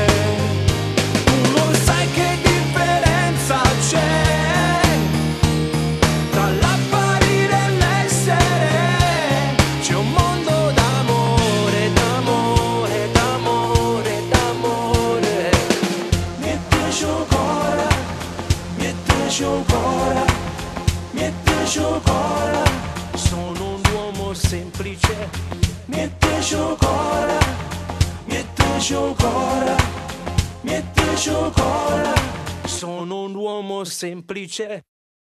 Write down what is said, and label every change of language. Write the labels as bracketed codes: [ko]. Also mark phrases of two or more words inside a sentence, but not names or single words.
[it] Tu non sai che differenza c'è tra l'apparire e l'essere. C'è un mondo d'amore, d'amore, d'amore, d'amore. [fr] Miette chocolat, miette chocolat, miette chocolat. [it] Sono un uomo semplice. [fr] Miette chocolat, miette chocolat, miette chocolat. [it] Sono un uomo semplice.